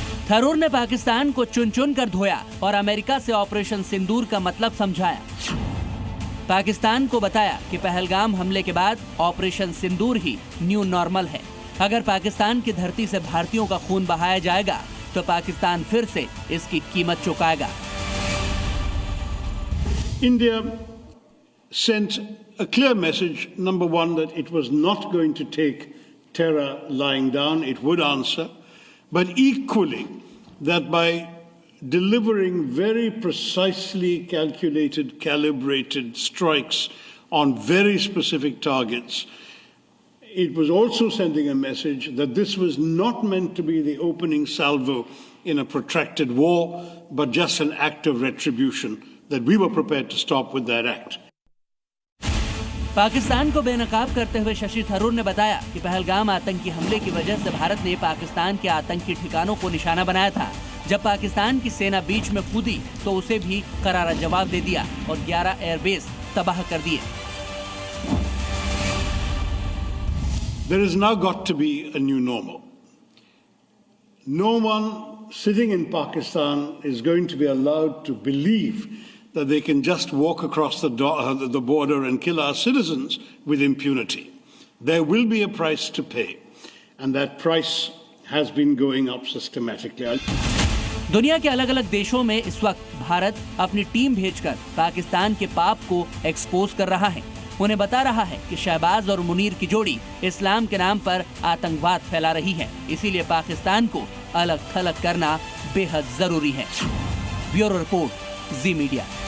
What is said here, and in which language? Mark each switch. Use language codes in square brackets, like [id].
[hi] थरूर ने पाकिस्तान को चुन चुन कर धोया और अमेरिका से ऑपरेशन सिंदूर का मतलब समझाया। पाकिस्तान को बताया कि पहलगाम हमले के बाद ऑपरेशन सिंदूर ही न्यू नॉर्मल है। अगर पाकिस्तान की धरती से भारतीयों का खून बहाया जाएगा तो पाकिस्तान फिर से इसकी कीमत चुकाएगा। [en] India sent a clear message, number one, that it was not going to take terror lying down, it would answer, but equally that by delivering very precisely calculated, calibrated strikes on very specific targets, it was also sending a message that this was not meant to be the opening salvo in a protracted war, but just an act of retribution, that we were prepared to stop with that act. [hi] Pakistan को बेनकाब करते हुए शशि थरूर ने बताया कि पहलगाम आतंकी हमले की वजह से भारत ने पाकिस्तान के आतंकी ठिकानों को निशाना बनाया था। जब पाकिस्तान की सेना बीच में कूदी तो उसे भी करारा जवाब दे दिया और 11 एयरबेस तबाह कर दिए। [en] There has now got to be a new normal. No one sitting in Pakistan is going to be allowed to believe that they can just walk across the border and kill our citizens with impunity. There will be a price to pay, and that price has been going up systematically. [hi] दुनिया के अलग अलग देशों में इस वक्त भारत अपनी team भेजकर पाकिस्तान के पाप को एक्सपोज कर रहा है। उन्हें बता रहा है कि शहबाज और मुनीर की जोड़ी इस्लाम के नाम पर आतंकवाद फैला रही है, इसीलिए पाकिस्तान को अलग थलग करना बेहद जरूरी है। ब्यूरो रिपोर्ट, जी मीडिया।